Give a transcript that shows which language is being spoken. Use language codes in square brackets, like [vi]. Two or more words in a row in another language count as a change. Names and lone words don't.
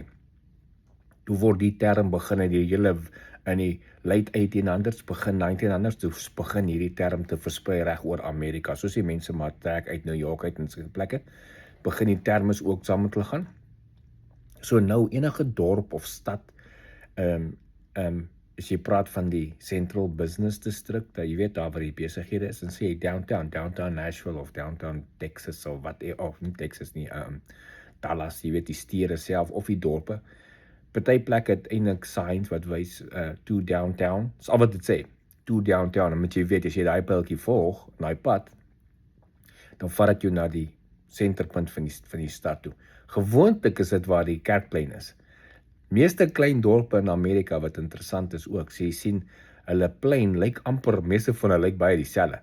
[af] Toe word die term begin in die late 1800s, begin 1900s, toe begin hierdie term te versprei reg oor Amerika. Soos die mense maar trek uit New York uit en sulke plekke, begin die termes ook saam met hulle gaan. So nou enige dorp of stad, as jy praat van die Central Business District, jy weet daar waar die besighede is, dan sê jy downtown Nashville of downtown Texas of wat, of nie Texas nie, Dallas, jy weet die stede self of die dorpe. Party plekke het eintlik signs wat wys [en] to downtown. [af] Dis al wat dit sê, [en] to downtown. [af] En moet jy weet, as jy daai pyltjie volg, daai pad, dan vat dit jou na die senterpunt van die stad toe. Gewoonlik is dit waar die kerkplein is. Meeste klein dorpe in Amerika wat interessant is ook, so jy sien, hulle plein lyk amper, meeste van hulle lyk baie dieselfde.